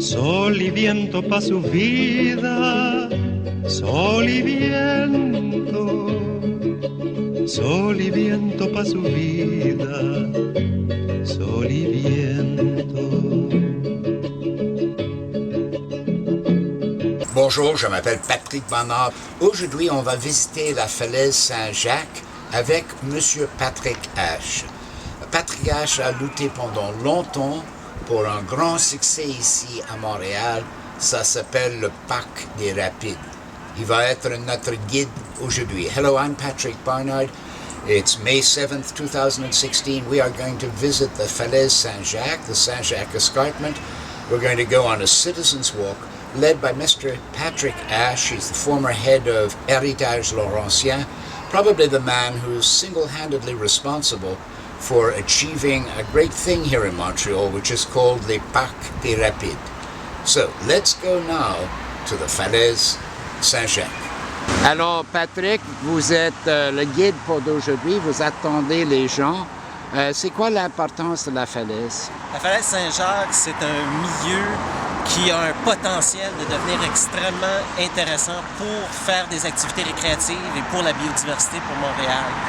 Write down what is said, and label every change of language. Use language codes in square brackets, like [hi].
[es] Sol y viento pa' su vida, sol y viento. Sol y viento pa' su vida, sol y viento. [fr] Bonjour, je m'appelle Patrick Asch. Aujourd'hui, on va visiter la Falaise Saint-Jacques avec Monsieur Patrick Asch. Patrick Asch a lutté pendant longtemps pour un grand succès ici à Montréal. Ça s'appelle le Parc des Rapides. Il va être notre guide aujourd'hui. [en] Hello, I'm Patrick Barnard. It's May 7th, 2016. We are going to visit the Falaise Saint-Jacques, the Saint-Jacques Escarpment. We're going to go on a citizen's walk led by Mr. Patrick Asch. He's the former head of Héritage Laurentien, probably the man who's single-handedly responsible for achieving a great thing here in Montreal, which is called the Parc des Rapides. So, let's go now to the Falaise Saint-Jacques. [fr] Alors, Patrick, vous êtes le guide pour d'aujourd'hui, vous attendez les gens. C'est quoi l'importance de la falaise? La Falaise Saint-Jacques, c'est un milieu qui a un potentiel de devenir extrêmement intéressant pour faire des activités récréatives et pour la biodiversité pour Montréal.